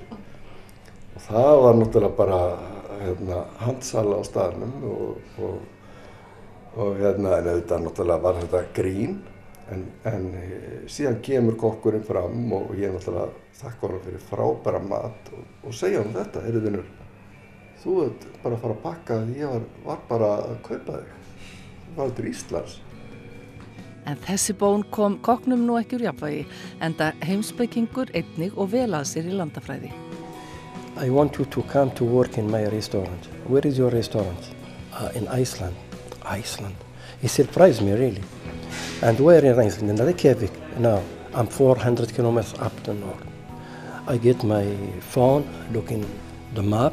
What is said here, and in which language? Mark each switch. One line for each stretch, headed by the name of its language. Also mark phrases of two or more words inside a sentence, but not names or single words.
Icelandic: Og það var náttúrulega bara handsala á staðnum og en auðvitað náttúrulega var þetta grín en síðan kemur kokkurinn fram og ég náttúrulega þakka honum fyrir frábæra mat og segja honum þetta, heyrðu vinur, þú ert bara að fara að pakka því ég var bara að kaupa þig, þú var til Íslands. En þessi bón kom kokknum nú ekki úr jafnvægi, enda heimspekingur einnig og vel að sér í landafræði.
English: I want you to come to work in my restaurant. Where is your restaurant? In Iceland. Iceland. He surprised me really. And where in Iceland? In Reykjavik. No, I'm 400 kilometers up the north. I get my phone, looking the map.